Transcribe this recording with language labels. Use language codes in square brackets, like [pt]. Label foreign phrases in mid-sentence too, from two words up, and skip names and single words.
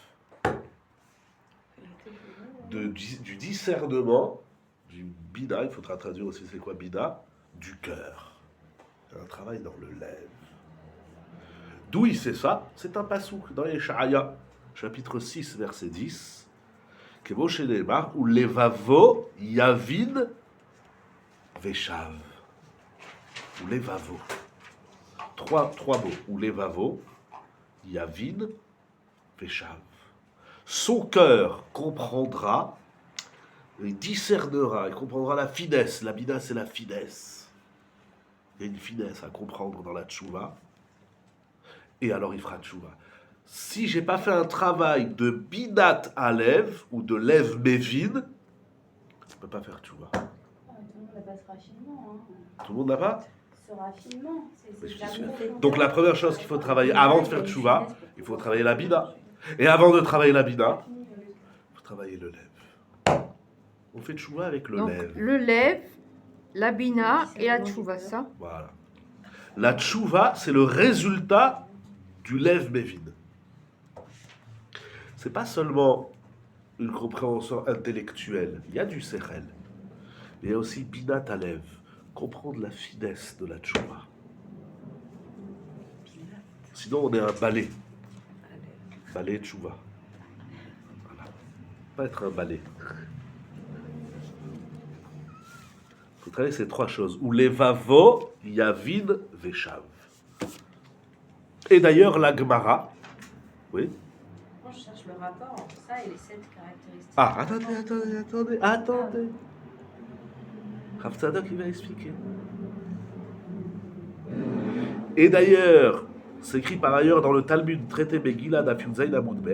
[fr] Du discernement, du bina, il faudra traduire aussi c'est quoi bina, du cœur. C'est un travail dans le lèvre. D'où il sait ça? C'est un pasouk dans Yeshaïa, chapitre 6, verset 10, [he] כמו שנאמר, ולבבו יבין ושב. ולבבו. [fr] Trois mots. [he] ולבבו, יבין, ושב. [fr] Son cœur comprendra, il discernera, il comprendra la finesse. La bina, c'est la finesse. Il y a une finesse à comprendre dans la tchouva. Et alors il fera tchouva. Si j'ai pas fait un travail de [he] בינת הלב [fr] ou de [he] לב מבין, [fr] je peux pas faire tchouva. Ah, tout le monde n'a pas ce raffinement. Hein. Tout le monde n'a pas? Ce raffinement, Mais c'est je de suis l'amour. Donc la première chose qu'il faut travailler avant de faire tchouva, il faut travailler la bina. Et avant de travailler la bina, il faut travailler le lev. On fait tchouva avec le Donc, lev. le lève, la bina et la tchouva, ça. Voilà. La tchouva, c'est le résultat du [he] לב מבין. [fr] C'est pas seulement une compréhension intellectuelle. Il y a du sechel. Mais il y a aussi [he] בינת הלב. [fr] Comprendre la finesse de la tchouva. Sinon, on est un balai. [he] בעל תשובה. Voilà. [fr] Pas être un balai. Il faut travailler ces trois choses. [he] ולבבו, יבין, ושב. [fr] Et d'ailleurs, la Gemara. Oui. Moi, je cherche le rapport entre ça et les 7 caractéristiques. Ah, attendez. Rav Tzadok, il va expliquer. Et d'ailleurs, c'est écrit par ailleurs dans le Talmud, traité Megillah d' [he] דף יוד זין עמוד בית.